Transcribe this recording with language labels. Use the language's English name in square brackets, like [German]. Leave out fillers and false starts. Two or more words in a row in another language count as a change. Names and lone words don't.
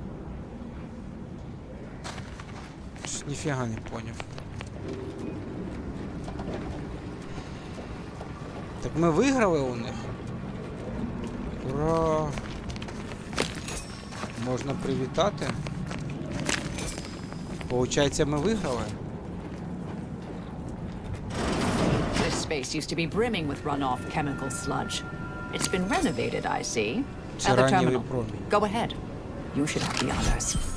[Ukrainian] Ніфіга не поняв. Так ми виграли у них? Ура! Можна привітати. Получається, ми виграли. [English] This space used to be brimming with runoff chemical sludge. It's been renovated, I see. At the terminal. Go ahead. You should have the honors.